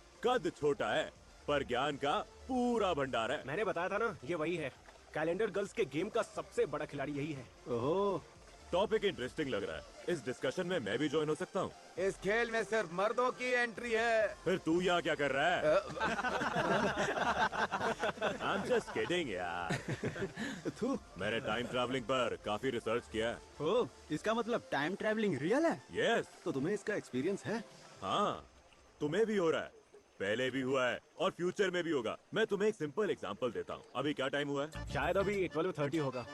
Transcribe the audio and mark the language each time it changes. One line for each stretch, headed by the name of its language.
Hindi: कद छोटा है पर ज्ञान का पूरा भंडार है। मैंने बताया था ना, ये वही है। कैलेंडर गर्ल्स के गेम का सबसे बड़ा खिलाड़ी यही है। ओहो, टॉपिक इंटरेस्टिंग लग रहा है। इस डिस्कशन में मैं भी ज्वाइन हो सकता हूँ? इस खेल में सिर्फ मर्दों की एंट्री है। फिर तू यहाँ क्या कर रहा है?
English: I'm just kidding यार।
Hindi: मैंने टाइम ट्रैवलिंग पर काफी रिसर्च किया है। ओह, इसका मतलब टाइम ट्रैवलिंग रियल है?
English: Yes.
Hindi: तो तुम्हें इसका एक्सपीरियंस है? हाँ, तुम्हें भी हो रहा है, पहले भी हुआ है और फ्यूचर में भी होगा। मैं तुम्हें एक सिंपल एग्जांपल देता हूँ। अभी क्या टाइम हुआ है? शायद अभी 12:30 होगा।